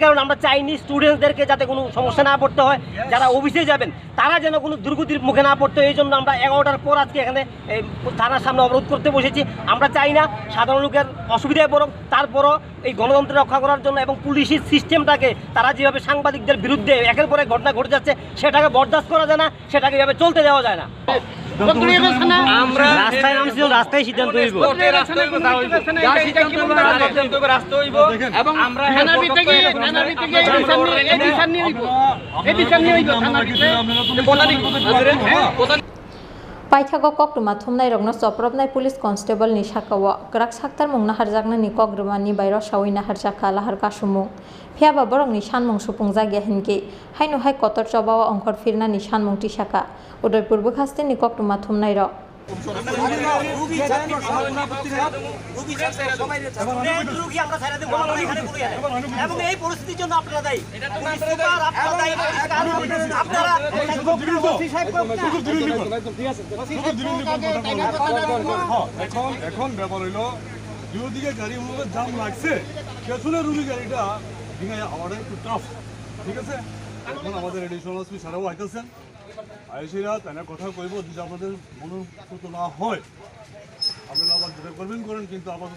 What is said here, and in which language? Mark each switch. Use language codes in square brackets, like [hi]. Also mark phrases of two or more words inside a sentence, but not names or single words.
[trp] কারণে আমরা চাইনি স্টুডেন্টসদেরকে যাতে কোনো সমস্যা না পড়তে হয় যারা অফিসে যাবেন তারা যেন কোনো দুর্গতির মুখে না পড়তে হয় এই জন্য আমরা 11টার পর আজকে এখানে থানার সামনে অবরোধ করতে বসেছি আমরা চাই না সাধারণ লোকের অসুবিধায় পড়ুক তারপরও এই গণতন্ত্র রক্ষা করার জন্য এবং পুলিশের সিস্টেমটাকে তারা যেভাবে সাংবাদিকদের বিরুদ্ধে একের পর এক ঘটনা ঘটে যাচ্ছে সেটাকে বরদাস্ত করা যায় না সেটাকে এভাবে চলতে দেওয়া যায় না আমরা রাস্তায় নামছি রাস্তায় সিদ্ধান্ত হইব এবং আমরা Paithago koktuma thumnai rokno soprobnai [en] police constable [trp] ni sakao krak saktar mungna harjakna ni kogrumani bairo sawina harjaka lahar kasumung phiaba borok ni sanmung supungjagya hinke haino hai kotor chobao ongkhor firna ni sanmung tisaka Udaipur bukhaste ni koktuma thumnai rok [bn] এবং এই পরিস্থিতির জন্য আপনারা দায়ী এখন ব্যাপার হইল দুদিকে গাড়ি জাম লাগছে পেছনে রুবি গাড়িটা ডিঙায় হওয়াটা একটু টাফ ঠিক আছে এখন আমাদের [en] additional SP [bn] স্যারও আইতেছেন আইসিরা তাই কথা কইব যদি আপনাদের মনোভূত না হয় আপনারা আবার যেটা করবেন করেন, কিন্তু আপাতত